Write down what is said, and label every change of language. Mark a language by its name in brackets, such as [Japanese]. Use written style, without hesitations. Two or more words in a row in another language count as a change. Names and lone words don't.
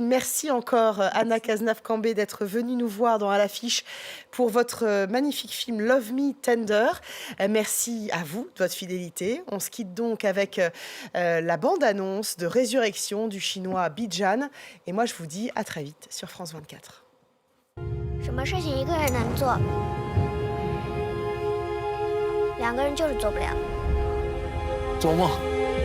[French] Merci encore, Anna Cazenave-Cambé, d'être venue nous voir dans À l'affiche pour votre magnifique film Love Me Tender. Merci à vous de votre fidélité. On se quitte donc avec la bande-annonce de Résurrection du chinois Bijan. Et moi, je vous dis à très vite sur France 24. [Chinese] 什么事情一个人能做，2个人就是做不了。做梦。